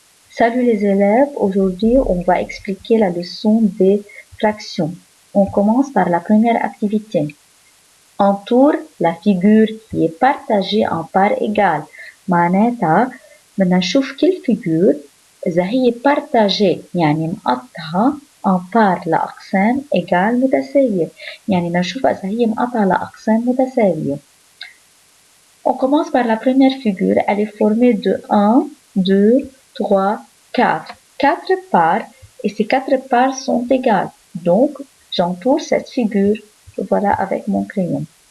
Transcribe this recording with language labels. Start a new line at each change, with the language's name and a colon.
French: Salut les élèves, aujourd'hui on va expliquer la leçon des fractions. On commence par la première activité. Entoure la figure qui est partagée en parts égales.
Arabic: معناتها بدنا نشوف كل figure إذا هي
French: partagée
Arabic: يعني مقطعة
French: en parts
Arabic: لأقسام
French: égales
Arabic: متساوية. يعني بدنا نشوف إذا هي مقطعة لأقسام متساوية.
French: On commence par la première figure. Elle est formée de 1, 2, 3, 4. 4 parts et ces 4 parts sont égales. Donc, j'entoure cette figure. Voilà avec mon crayon.